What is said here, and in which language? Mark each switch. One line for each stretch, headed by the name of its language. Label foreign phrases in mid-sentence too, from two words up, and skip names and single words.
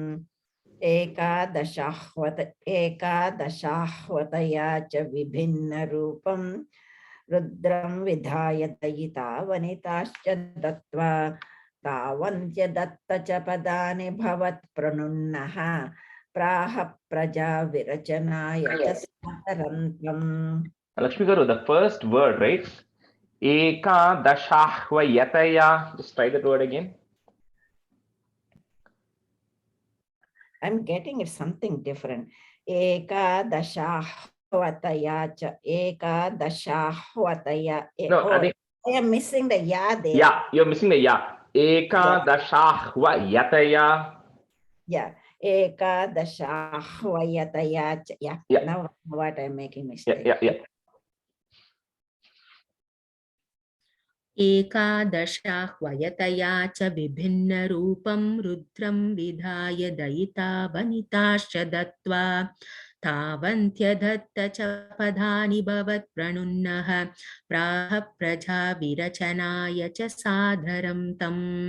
Sanskrit: एकादशाह्वतया च विभिन्न रूपं रुद्रं विधाय दयिता वनिताश्च दत्त्वा तावन्त्य दत्त च पदानि भवत् प्रणुन्नः प्राह प्रजा विरचनाय च सादरन्तम्.
English: Lakshmi Garu, the first word, right?
Sanskrit: Ekadashahvayataya.
English: Just try that word again. I'm getting it something different.
Sanskrit: एकादशाह्वतया च एकादशाह्वतया.
English: No, I think I am missing the ya there. yeah, you're missing the ya.
Sanskrit: Ekadashahvayataya.
English: Yeah.
Sanskrit: एकादशाह्वयतया च.
English: Yeah. Yeah. Now what I'm making Yeah, mistake. yeah, yeah.
Sanskrit: एकादशाह्वयतया च विभिन्नरूपं रुद्रं विधाय दयिता वनिताश्च दत्त्वा तावन्त्यदत्त च पदानि भवत्प्रणुन्नः प्राह प्रजा विरचनाय च सादरं तम्.